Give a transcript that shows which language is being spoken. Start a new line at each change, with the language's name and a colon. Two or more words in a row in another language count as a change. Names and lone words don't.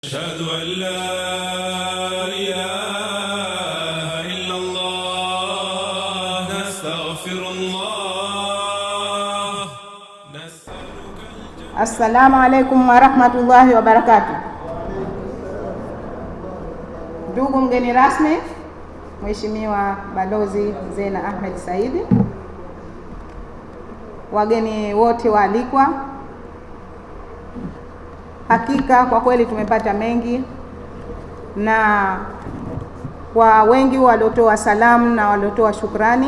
Arabic: أشهد أن لا إله إلا الله نستغفر الله نسألك الجنة. السلام عليكم ورحمة الله وبركاته.
Swahili: Ndugu mgeni rasmi, Mheshimiwa Balozi Zena Ahmed Saidi, wageni wote waalikwa, hakika kwa kweli tumepata mengi, na kwa wengi waliotoa salamu na waliotoa shukrani.